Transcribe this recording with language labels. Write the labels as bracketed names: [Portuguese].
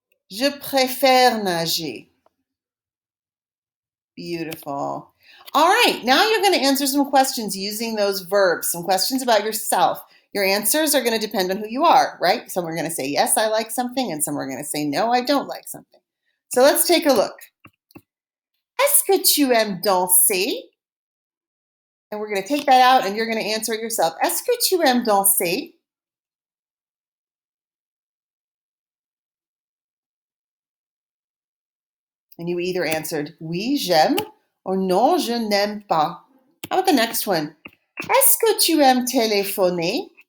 [French] Je préfère nager. [English] Beautiful. All right, now you're going to answer some questions using those verbs, some questions about yourself. Your answers are going to depend on who you are, right? Some are going to say, yes, I like something, and some are going to say, no, I don't like something. So let's take a look. [French] Est-ce que tu aimes danser? [English] And we're going to take that out, and you're going to answer it yourself. [French] Est-ce que tu aimes danser? [English] And you either answered, [French] oui, j'aime, [English] or [French] non, je n'aime pas. [English] How about the next one? [French] Est-ce que tu aimes téléphoner?